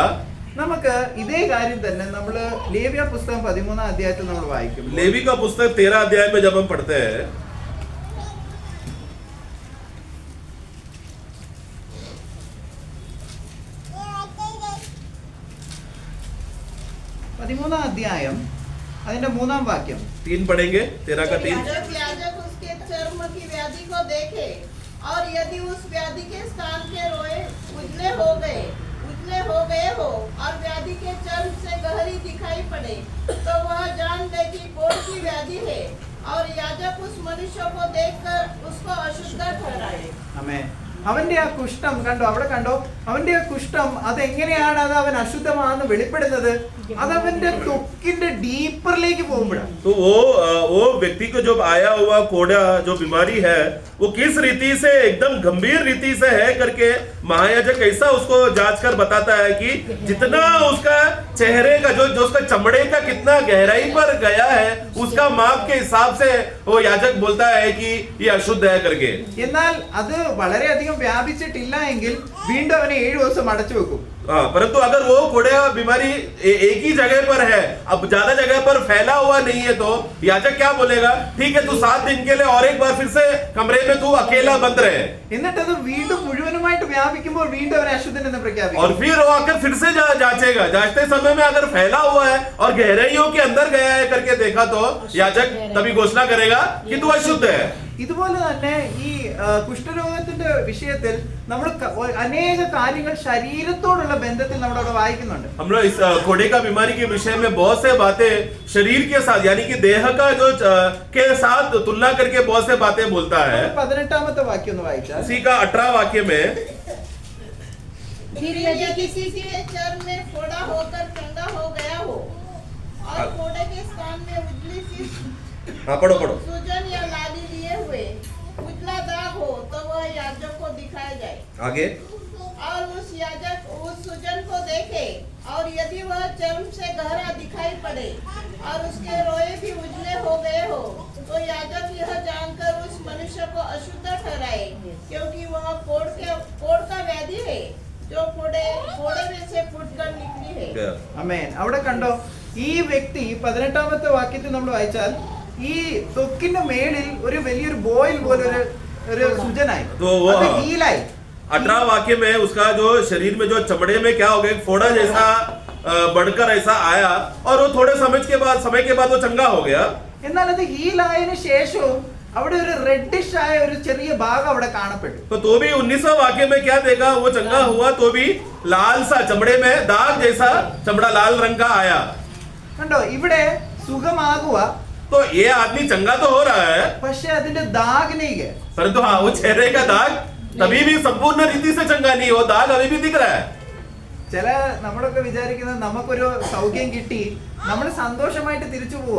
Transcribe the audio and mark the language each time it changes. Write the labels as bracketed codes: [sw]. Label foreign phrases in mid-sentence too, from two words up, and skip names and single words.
[ml] നമുക്ക് ഇതേ കാര്യം തന്നെ നമ്മൾ ലേവ്യ പുസ്തകം 13 അധ്യായത്തിൽ നമ്മൾ വായിക്കും. [hi] लेवी का पुस्तक 13 अध्याय में जब हम पढ़ते हैं, [ml] 13 അധ്യായം അതിന്റെ 3 വാക്യം. [hi] 3 पढ़ेंगे, 13 का 3। जब याजक उसके चर्म की व्याधि को देखे और यदि उस व्याधि के स्थान के रोए उजले हो गए हो और व्याधि के चर्म से गहरी दिखाई पड़े, तो वह जान ले कि कोढ़ की व्याधि है और याजक उस मनुष्य को देखकर उसको अशुद्ध ठहराए। [ml] ആമേൻ. അവന്റെ ആ കുഷ്ഠം കണ്ടോ, അവിടെ കണ്ടോ, അവന്റെ ആ കുഷ്ഠം അതെങ്ങനെയാണ് അത് അവൻ അശുദ്ധമാണെന്ന് വെളിപ്പെടുന്നത്? അത് അവന്റെ ത്വക്കിന്റെ ഡീപ്പറിലേക്ക് പോകുമ്പോഴാണ്. [hi] तो वो व्यक्ति को जो आया हुआ कोड़ा जो बीमारी है वो किस रीति से एकदम गंभीर रीति से है करके महायाजक ऐसा उसको जांच कर बताता है कि जितना उसका चेहरे का जो उसका चमड़े का कितना गहराई पर गया है उसका माप के हिसाब से वो याजक बोलता है कि ये अशुद्ध है करके। [ml] എന്നാൽ അത് വളരെയധികം വ്യാപിച്ചിട്ടില്ല എങ്കിൽ വീണ്ടും അവനെ 7 ദിവസം അടച്ചു വെക്കും. [hi] हाँ, परंतु अगर वो कोड़े बीमारी एक ही जगह पर है, अब ज्यादा जगह पर फैला हुआ नहीं है, तो याजक क्या बोलेगा? ठीक है, तू 7 दिन के लिए और एक बार फिर से कमरे में तू अकेला बंद रहे। [ml] എന്നിട്ട് അത് വീണ്ടും മുഴുവനുമായിട്ട് വ്യാപിക്കുമ്പോൾ വീണ്ടും അവനെ അശുദ്ധൻ എന്ന് പ്രഖ്യാപിക്കും. [hi] और फिर वो आकर फिर से जांचेगा, जांचते समय में अगर फैला हुआ है और गहराइयों के अंदर गया है करके देखा तो याजक तभी घोषणा करेगा कि तू अशुद्ध है। [ml] ഇതുപോലെ തന്നെ ഈ കുഷ്ഠരോഗത്തിന്റെ വിഷയത്തിൽ നമ്മൾ അനേക കാര്യങ്ങൾ ശരീരത്തോടുള്ള ബന്ധത്തിൽ നമ്മൾ അവിടെ വായിക്കുന്നുണ്ട്. [hi] हम लोग इस कोड़े का बीमारी के विषय में बहुत से बातें शरीर के साथ यानी कि देह का जो के साथ तुलना करके बहुत से बातें बोलता है। [ml] 18ാമത്തെ വാക്യം ഒന്ന് വായിച്ചാൽ [hi] उसी का 18 वाक्य में फिर यदि यदि किसी के चर्म में फोड़ा होकर चंगा हो गया हो और फोड़े के स्थान में उजली सी हाँ पढ़ो सूजन या लाली लिए हुए उजला दाग हो तो वह याजक को दिखाया जाए आगे। और उस याजक उस सूजन को देखे और यदि वह चर्म से गहरा दिखाई पड़े और उसके रोए भी उजले हो गए हो तो याजक यह जानकर उस मनुष्य को अशुद्ध ठहराए, क्योंकि वह कोढ़ का व्याधि है जो फोड़े में से फूटकर निकली है। [ml] ആമേൻ. അവിടെ കണ്ടോ, ഈ വ്യക്തി 18ാമത്തെ വാക്യത്തിൽ നമ്മൾ വായിച്ചാൽ ഈ ത്വക്കിന്റെ മേളിൽ ഒരു വലിയൊരു ബോയിൽ പോലെ ഒരു സുജനായി, [hi] तो वो [ml] അത് ഹീലായി. [hi] 18 वाक्य में उसका जो शरीर में जो चमड़े में क्या हो गया, फोड़ा जैसा बढ़कर ऐसा आया और वो थोड़े समय के बाद वो चंगा हो गया। [ml] എന്നാൽ അത് ഹീലായതിനു ശേഷവും അവിടെ ഒരു റെഡിഷ് ആയ ഒരു ചെറിയ ഭാഗം അവിടെ കാണപ്പെട്ടു. [hi] तो भी 19वां वाक्य में क्या देखा, वो चंगा हुआ तो भी लाल सा चमड़े में दाग जैसा चमड़ा लाल रंग का आया। [ml] കണ്ടോ, ഇവിടെ സുഖമാകുക, [hi] तो ये आदमी चंगा तो हो रहा है, [ml] പക്ഷെ അതിന്റെ ദാഗിനേക്ക് [hi] परंतु हाँ वो चेहरे का दाग तभी भी संपूर्ण रीति से चंगा नहीं, वो दाग अभी भी दिख रहा है। [ml] ചില നമ്മളൊക്കെ വിചാരിക്കുന്നത് നമുക്കൊരു സൗഖ്യം കിട്ടി നമ്മൾ സന്തോഷമായിട്ട് തിരിച്ചു പോവാ.